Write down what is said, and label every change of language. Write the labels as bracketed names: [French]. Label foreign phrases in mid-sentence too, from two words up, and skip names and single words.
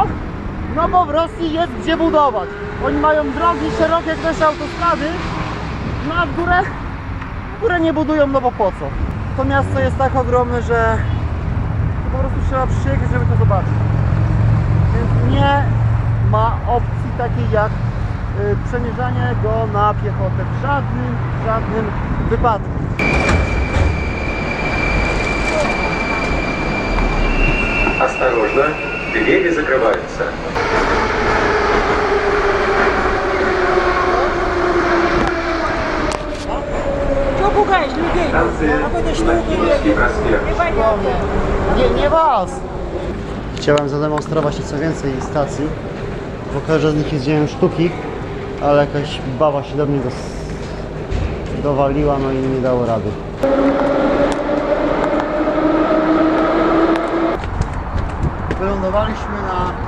[Polish] No bo w Rosji jest gdzie budować. Oni mają drogi szerokie jak nasze autostrady, no a w górę nie budują, no bo po co? To miasto jest tak ogromne, że po prostu trzeba przyjechać, żeby to zobaczyć. Więc nie ma opcji takiej jak przemierzanie go na piechotę w żadnym wypadku. [Russian] Осторожно, двери закрываются. Что пугаешь людей? Какой-то штукой. [Polish] Nie was! Chciałem zademonstrować nieco więcej stacji. W każdej z nich jeździłem sztuki, ale jakaś baba się do mnie dowaliła, no i nie dało rady. Wylądowaliśmy na...